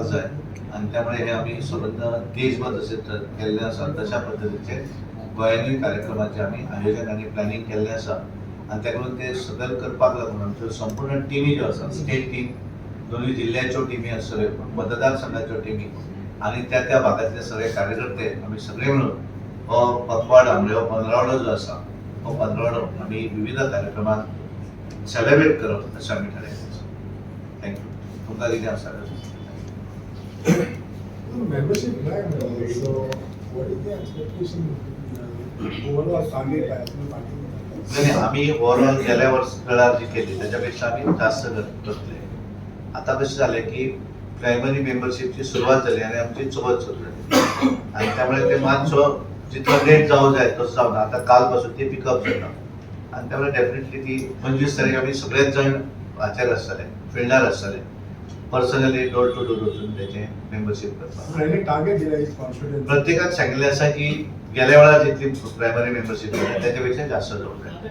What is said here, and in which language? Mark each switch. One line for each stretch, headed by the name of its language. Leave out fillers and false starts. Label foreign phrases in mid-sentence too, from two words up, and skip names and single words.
Konkani: जाय आणि त्यामुळे हे आम्ही संबंध देशभर जसे केल्ले आसा तशा पद्धतीचे गोंयांनी कार्यक्रमाचे आम्ही आयोजन आणि प्लॅनिंग केल्लें आसा आणि त्याकडून ते सगळे करपाक लागून आमच्यो संपूर्ण टिमी ज्यो आसा
English: state team,
Konkani: दोन्ही जिल्ह्याच्यो टिमी आसल्यो, मतदारसंघाच्यो टिमी आणि त्या भागातले सगळे कार्यकर्ते आम्ही सगळे मिळून हो पखवाडा म्हणजे हो पंदरवडो जो आसा हो पंदरवडो आम्ही विविध कार्यक्रमात सेलिब्रेट करप अशें आमी थारायलें आसा. थँक्यू. तुमकां कितें आसा?
English: Membership plan, so what is the expectation overall target
Marathi: नाही आम्ही ओव्हरऑल गेल्या वेळा जी केली त्याच्यापेक्षा आम्ही जास्त करतले. आता कसे झाले की प्रायमरी मेंबरशिपची सुरुवात झाली आणि आमची चवथ सुरू झाली आणि त्यामुळे ते
Konkani: मातसो जितलो लेट जावं जाय तसो जावना. आता कालपासून ते पिकअप जाता आणि त्यामुळे डेफिनेटली ती 25 तारीख आम्ही सगळेच जण हाचेर आसतले, फिल्डार आसतले,
English: personally door to door
Konkani: वचून त्याचे मेंबरशिप करपाक. प्रत्येकाक सांगिल्लें आसा की गेल्या वेळार जितली प्रायमरी मेंबरशिप त्याच्यापेक्षा जास्त जावंक जाय.